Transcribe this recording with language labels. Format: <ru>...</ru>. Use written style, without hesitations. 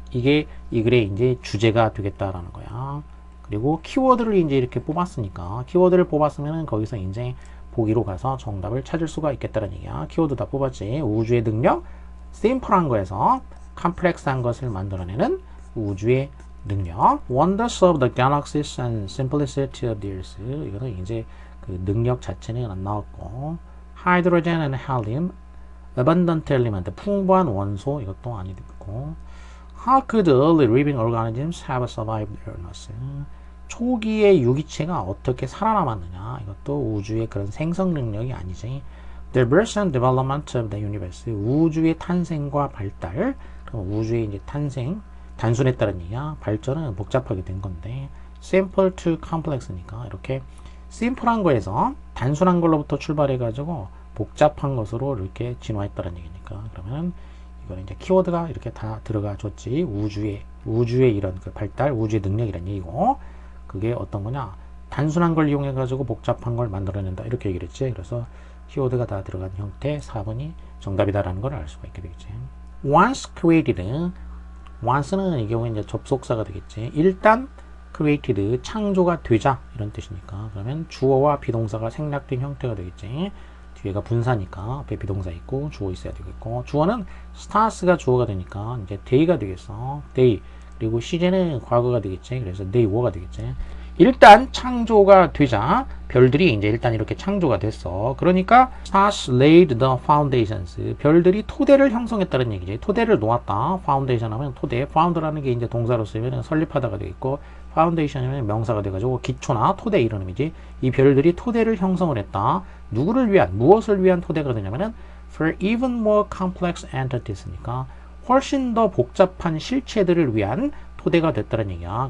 <ko>이게 이 글의 이제 주제가 되겠다라는 거야. 그리고 키워드를 이제 이렇게 뽑았으니까 키워드를 뽑았으면 거기서 이제 보기로 가서 정답을 찾을 수가 있겠다는 얘기야. 키워드 다 뽑았지. 우주의 능력, 심플한 거에서 컴플렉스한 것을 만들어내는 우주의 능력.</ko> <en>Wonders of the galaxies and simplicity of the earth.</en> <ko>이거는 이제 그 능력 자체는 안 나왔고, hydrogen and helium, abundant element, 풍부한 원소 이것도 아니 됐고,</ko> <en>how could early living organisms have survived their illness?</en> <ko>초기의 유기체가 어떻게 살아남았느냐? 이것도 우주의 그런 생성 능력이 아니지.</ko> <en>The birth and development of the universe.</en> <ko>우주의 탄생과 발달. 그럼 우주의 이제 탄생, 단순했다는 얘기야. 발전은 복잡하게 된 건데. Simple to complex니까 이렇게 심플한 거에서 단순한 걸로부터 출발해가지고 복잡한 것으로 이렇게 진화했다는 얘기니까. 그러면 이거는 이제 키워드가 이렇게 다 들어가 줬지. 우주의 이런 그 발달, 우주의 능력이란 얘기고. 그게 어떤 거냐? 단순한 걸 이용해 가지고 복잡한 걸 만들어낸다. 이렇게 얘기를 했지. 그래서 키워드가 다 들어간 형태 4번이 정답이다라는 걸 알 수가 있게 되겠지.</ko> <en>Once created.</en> <ko>once는 이 경우에 이제 접속사가 되겠지. 일단 created 창조가 되자 이런 뜻이니까. 그러면 주어와 비동사가 생략된 형태가 되겠지. 뒤에가 분사니까 앞에 비동사 있고 주어 있어야 되겠고. 주어는 stars가 주어가 되니까 이제 day가 되겠어.</ko> <en>day.</en> <ko>그리고 시제는 과거가 되겠지. 그래서 they were가 되겠지. 일단 창조가 되자 별들이 이제 일단 이렇게 창조가 됐어. 그러니까</ko> <en>stars laid the foundations.</en> <ko>별들이 토대를 형성했다는 얘기지. 토대를 놓았다. foundation 하면 토대. found라는 게 이제 동사로 쓰면 설립하다가 되겠고 파운데이션이면 명사가 돼가지고 기초나 토대 이런 의미지. 이 별들이 토대를 형성을 했다. 누구를 위한, 무엇을 위한 토대가 되냐면은</ko> <en>for even more complex entities</en> <ko>니까 훨씬 더 복잡한 실체들을 위한 토대가 됐다는 얘기야.</ko>